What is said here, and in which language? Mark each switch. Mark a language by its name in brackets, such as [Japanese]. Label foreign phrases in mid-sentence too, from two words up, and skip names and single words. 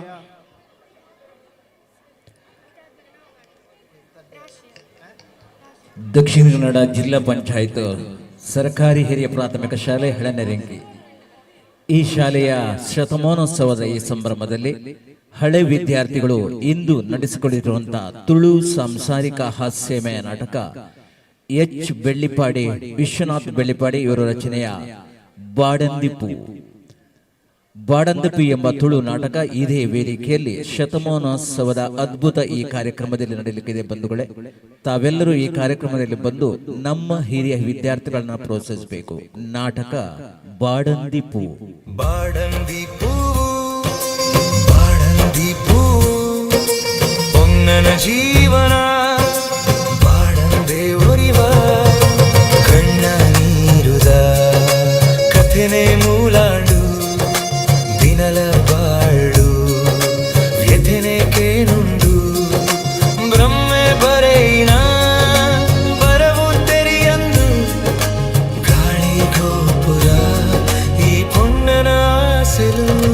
[Kannada] ದಕ್ಷಿಣ ಕನ್ನಡ ಜಿಲ್ಲಾ ಪಂಚಾಯತ್ ಸರ್ಕಾರಿ ಹಿರಿಯ ಪ್ರಾಥಮಿಕ ಶಾಲೆ ಹಳೆನೆರೆಂಗಿ ಈ ಶಾಲೆಯ ಶತಮಾನೋತ್ಸವದ ಈ ಸಂಭ್ರಮದಲ್ಲಿ ಹಳೆ ವಿದ್ಯಾರ್ಥಿಗಳು ಇಂದು ನಡೆಸಿಕೊಂಡಿರುವಂತಹ ತುಳು ಸಾಂಸಾರಿಕ ಹಾಸ್ಯಮಯ ನಾಟಕ ಎಚ್ ಬೆಳ್ಳಿಪಾಡಿ, ವಿಶ್ವನಾಥ್ ಬೆಳ್ಳಿಪಾಡಿ ಇವರ ರಚನೆಯ ಬಾಡಂದಿಪು ಎಂಬ ತುಳು ನಾಟಕ ಇದೇ ವೇದಿಕೆಯಲ್ಲಿ ಶತಮಾನೋತ್ಸವದ ಅದ್ಭುತ ಈ ಕಾರ್ಯಕ್ರಮದಲ್ಲಿ ನಡೆಯಲಿಕ್ಕಿದೆ. ಬಂಧುಗಳೇ, ತಾವೆಲ್ಲರೂ ಈ ಕಾರ್ಯಕ್ರಮದಲ್ಲಿ ಬಂದು ನಮ್ಮ ಹಿರಿಯ ವಿದ್ಯಾರ್ಥಿಗಳನ್ನ ಪ್ರೋತ್ಸಾಹಿಸಬೇಕು. ನಾಟಕ ಬಾಡಂದಿಪು. [Tulu] ಪೊನ್ನನ ಜೀವನ ಬಾಡಂದೆ ಒರಿವ ಕಣ್ಣ ನೀರುದ ಕಥೆನೆ ಮೂಲಾಡು ದಿನಲ ಬಾಳು ವ್ಯಥೆನೆ ಕೇನುಂಡು ಬ್ರಹ್ಮೆ ಬರೆಯಿನ ಬರವು ತೆರಿಯಂದು ಗಾಳಿ ಗೋಪುರ ಈ ಪೊನ್ನನ ಆಸೆಲು